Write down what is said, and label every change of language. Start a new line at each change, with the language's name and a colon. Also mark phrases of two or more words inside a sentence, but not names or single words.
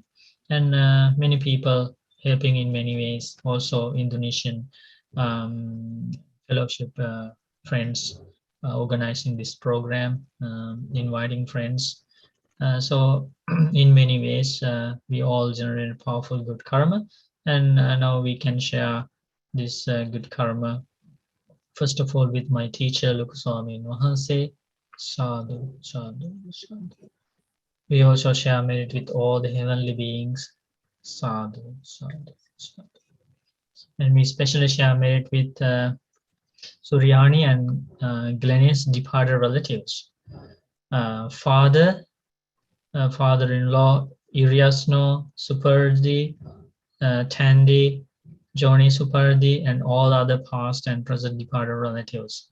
English: And many people helping in many ways, also Indonesian fellowship friends organizing this program, inviting friends. So in many ways, we all generate powerful good karma, and now we can share this good karma. First of all, with my teacher,
Pali: Lukuswami Mahanse, sadhu, sadhu, sadhu.
English: We also share merit with all the heavenly beings,
Pali: sadhu, sadhu, sadhu.
English: And we especially share merit with Suryani and Glennis departed relatives. Father-in-law Iriasno Supardi, Tandy, Johnny Supardi, and all other past and present departed relatives.